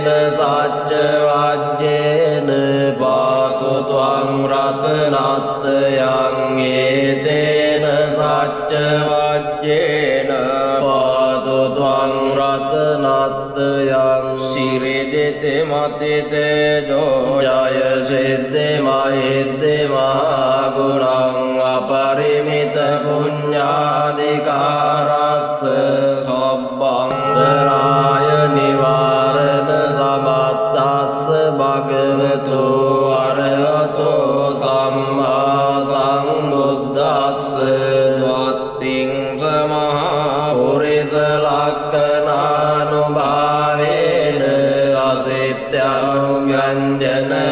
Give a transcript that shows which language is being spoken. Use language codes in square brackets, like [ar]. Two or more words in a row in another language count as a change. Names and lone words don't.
[pi] සච්ච වජ්ජේන පාතු ත්වං රතනත්තයං ඒතේන සච්ච වජ්ජේන පාතු ත්වං රතනත්තයං සිරිදිති මතිතේජෝ ජය සිද්ධි මහිද්දි මහගුණං අපරිමිත පුඤ්ඤාධිකාරස්ස සබ්බන්තරාය නිවාරණ සමත්තස්ස භගවතු අරහතෝ සම්මා සම්බුද්දස්ස වත්තිං සමහා පුරිස ලක්ඛනානුභාවේන අසිත්‍යනුව්‍යංජන